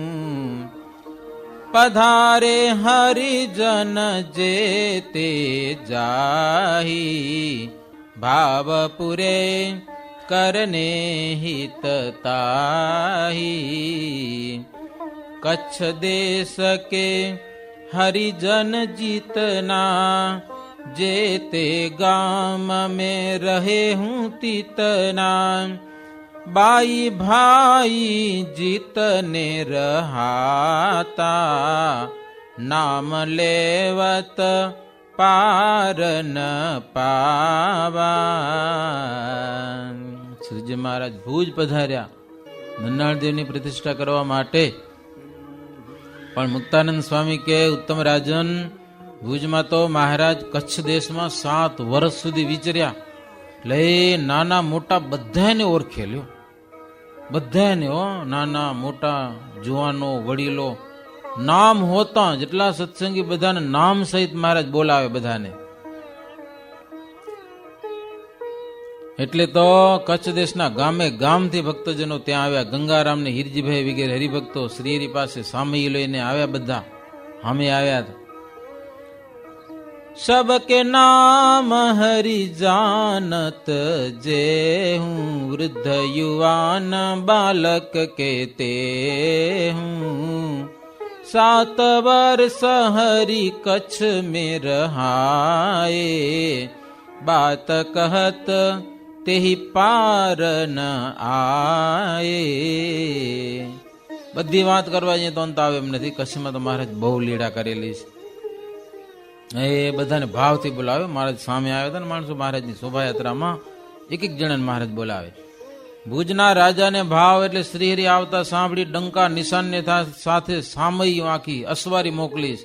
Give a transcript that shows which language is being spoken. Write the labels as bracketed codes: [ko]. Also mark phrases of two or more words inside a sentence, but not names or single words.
[hi] पधारे हरिजन जे ते जाही, भावपुरे करने हितताही. कच्छ देश के हरिजन जीतना, जे ते गाम में रहे हूँ तीतना. बाई भाई जीतने रहाता, नाम लेवत पार न पावा. [gu] શ્રીજી મહારાજ ભુજ પધાર્યા નરનાળદેવની પ્રતિષ્ઠા કરવા માટે. પણ મુક્તાનંદ સ્વામી કે ઉત્તમ રાજન, ભુજમાં તો મહારાજ કચ્છ દેશમાં 7 વર્ષ સુધી વિચર્યા. એટલે નાના મોટા બધાને ઓળખે લ્યો, બધાને હો, નાના મોટા જુવાનો વડીલો, નામ હોતા જેટલા સત્સંગી બધાને નામ સહિત મહારાજ બોલાવે બધાને. એટલે તો કચ્છ દેશના ગામે ગામથી ભક્તજનો ત્યાં આવ્યા. ગંગારામ ને હિરજીભાઈ વગેરે હરિભક્તો શ્રીહરિ પાસે સામયી લઈને આવ્યા, બધા અમે આવ્યા. [hi] सबके नाम हरि जानत जे हूँ, वृद्ध युवान बालक कहते हूँ. 7 वर्ष हरि कच्छ में रहाए, बात कहत तेहि पार न आए. [gu] બધી વાત કરવા જઈએ તો અંત આવે એમ નથી. કચ્છમાં તો મહારાજ બહુ લીડા કરેલી છે. એ બધાને ભાવથી બોલાવે. મહારાજ સામે આવ્યા હતા ને માણસો, મહારાજની શોભાયાત્રામાં એક જણાને મહારાજ બોલાવે. ભુજના રાજાને ભાવ એટલે શ્રીહરિ આવતા સાંભળી ડંકા નિશાનને સાથે સામયી આખી અસવારી મોકલીશ.